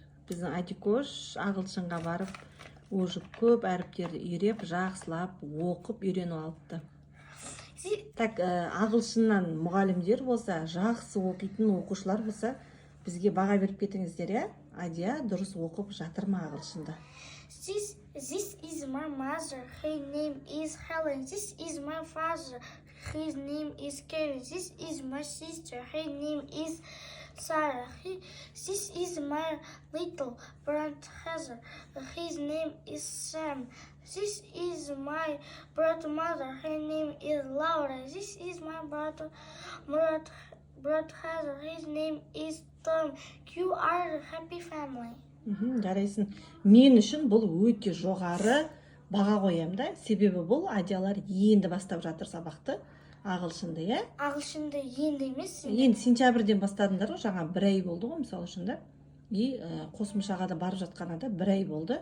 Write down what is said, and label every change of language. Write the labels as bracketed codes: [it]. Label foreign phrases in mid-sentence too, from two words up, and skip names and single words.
[kk] Біздің Адикош ағылшынға барып, уже көп әріптерді үйреп, жақсылап, оқып, үйреніп алыпты. Так, ағылшыннан мұғалімдер болса, жақсы оқитын оқушылар болса, бізге баға беріп кетіңіздер, я? Адия дұрыс оқып жатыр ма ағылшында? [en] This is my mother. Her name is Helen. This is my father. His name is Kevin. This is my sister. Her name is Sarah. This is my little brother Heather. His name is Sam. This is my mother. Her name is Laura. This is my brother Heather. His name is Tom. You are a happy family. [kk] Жарайсын. Мен үшін бұл өте жоғары баға қоям да. Себебі бұл Адиялар енді бастап жатыр сабақты. Ағылшынды, я? Ағылшынды енді емес. Енді сентябрьден бастадыңдар ғой, жаңа 1 ай болды ғой, мысалы үшін да. Қосымшаға да барып жатқаны да 1 ай болды.